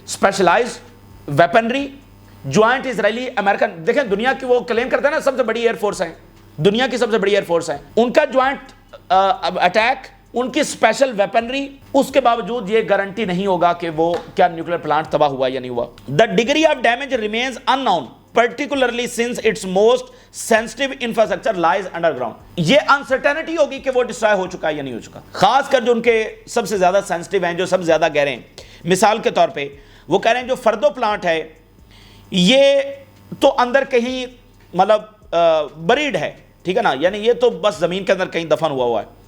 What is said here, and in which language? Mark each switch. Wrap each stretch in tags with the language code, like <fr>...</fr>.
<ur>Specialised weaponry, joint اسرائیلی American, دیکھیں دنیا کی وہ کلیم کرتے ہیں نا سب سے بڑی ایئر فورس ہیں، دنیا کی سب سے بڑی ایئر فورس ہیں، ان کا جوائنٹ اٹیک، ان کی اسپیشل ویپنری، اس کے باوجود یہ گارنٹی نہیں ہوگا کہ وہ کیا نیوکلیر پلانٹ تباہ ہوا یا نہیں ہوا.</ur> <en>The degree of damage remains unknown, particularly since its most sensitive infrastructure lies underground.</en> <ur>یہ انسرٹینٹی ہوگی کہ وہ ڈسٹرائے ہو چکا ہے یا نہیں ہو چکا، خاص کر جو ان کے سب سے زیادہ سینسٹیو ہیں، جو سب سے زیادہ گہرے ہیں. مثال کے طور پہ وہ کہہ رہے ہیں جو فردو پلانٹ ہے یہ تو اندر کہیں مطلب بریڈ ہے، ٹھیک ہے نا، یعنی یہ تو بس زمین کے اندر کہیں دفن ہوا ہے.</ur>